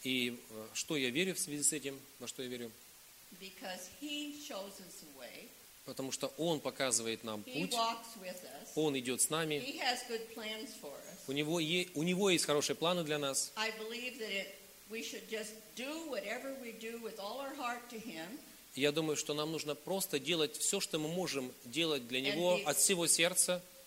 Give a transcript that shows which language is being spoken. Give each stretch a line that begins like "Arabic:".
Russian: и что я верю в связи с этим, во что я верю?
English: Because he shows us the way.
Russian: Потому что Он показывает нам
English: he
Russian: путь,
English: walks with us.
Russian: Он идет с нами,
English: he has good plans for us.
Russian: У него есть хорошие планы для нас.
English: I believe that we should just do whatever we do with all our heart to him.
Russian: Я думаю, что нам нужно просто делать все, что мы можем делать для Него от всего сердца.